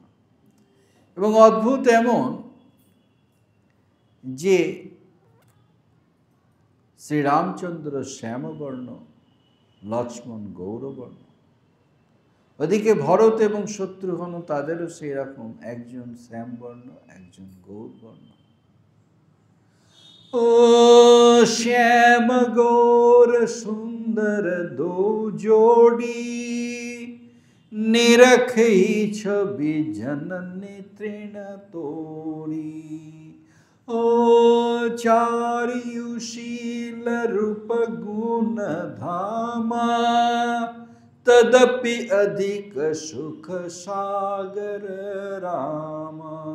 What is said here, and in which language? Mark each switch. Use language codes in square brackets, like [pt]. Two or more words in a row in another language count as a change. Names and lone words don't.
[bn] এবং অদ্ভুত এমন যে শ্রী রামচন্দ্র শ্যামবর্ণ, লক্ষ্মণ গৌরবর্ণ। ওদিকে ভরত এবং শত্রুঘ্ন তাদেরও সেই রকম, একজন শ্যামবর্ণ একজন গৌরবর্ণ। [awa] ओ स्याम गौर सुंदर दो जोड़ी, निरखी छवि जननी तृण तोड़ी। ओ चारियुशील रूप गुण धामा, तदपि अधिक सुख सागर रामा।